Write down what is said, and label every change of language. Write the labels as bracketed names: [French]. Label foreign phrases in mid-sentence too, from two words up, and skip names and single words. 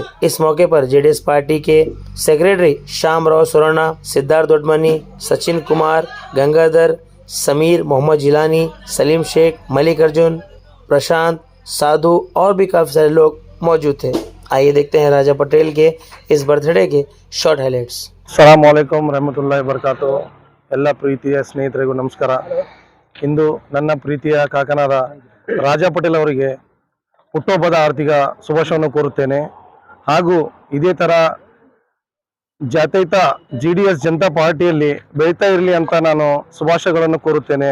[Hindi] इस मौके पर जेडीएस पार्टी के सेक्रेटरी श्याम राव सुराना, सिद्धार्थ दोडमनी, सचिन कुमार, गंगाधर, समीर, मोहम्मद जिलानी, सलीम शेख, मलिक अर्जुन, प्रशांत, साधु और भी काफ़ी सारे लोग मौजूद थे। आइए देखते हैं राजा पटेल के इस बर्थडे के शॉर्ट हाइलाइट्स। [Arabic] سلام عليكم رحمة الله بركاته. [Kannada] ಎಲ್ಲ ಪ್ರೀತಿಯ ಸ್ನೇಹಿತರಿಗೂ ನಮಸ್ಕಾರ. ಇಂದು ನನ್ನ ಪ್ರೀತಿಯ ಕಾಕನಾದ ರಾಜಾ ಪಟೇಲ್ ಅವರಿಗೆ ಹುಟ್ಟುಹಬ್ಬದ ಆರ್ಥಿಕ ಶುಭಾಶಯವನ್ನು ಕೋರುತ್ತೇನೆ. ಹಾಗೂ ಇದೇ ಥರ ಜಾತ್ಯತೀತ JDS ಜನತಾ ಪಾರ್ಟಿಯಲ್ಲಿ ಬೆಳೀತಾ ಇರಲಿ ಅಂತ ನಾನು ಶುಭಾಶಯಗಳನ್ನು ಕೋರುತ್ತೇನೆ.